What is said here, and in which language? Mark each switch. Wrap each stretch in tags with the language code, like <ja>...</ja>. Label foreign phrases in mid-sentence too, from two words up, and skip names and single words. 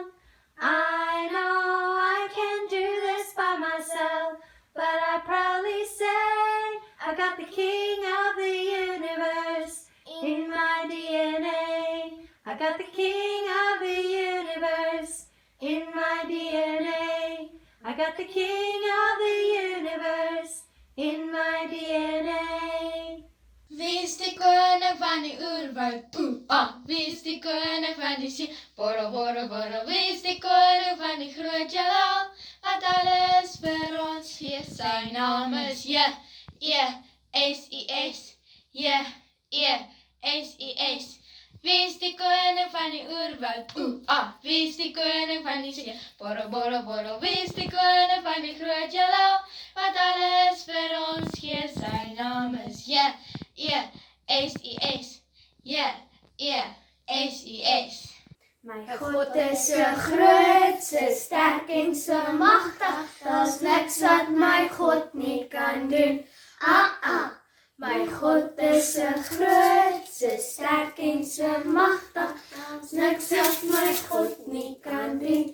<en>I know I can do this by myself, but I proudly say I got the King of the universe in my DNA. I got the King of the universe in my DNA. I got the King of the universe in my DNA.</en> <af>Wie is die koning van die oerwoud? Wie is die koning van die see? Borrel, borrel, borrel. Wie is die koning van die groot jalal? Wat alles vir ons gee. Sy naam is J-E-S-I-S. J-E-S-I-S. Wie is die koning van die oerwoud? Wie is die koning van die see? Borrel, borrel, borrel. Wie is die koning van die groot jalal? Wat alles vir ons gee. Sy naam is J-E-S-I-S. J-E-S-I-S. My God is so groot, so sterk en so magtig. Daar's niks wat my God nie kan doen. My God is so groot, so sterk en so magtig. Daar's niks wat my God nie kan doen.</af>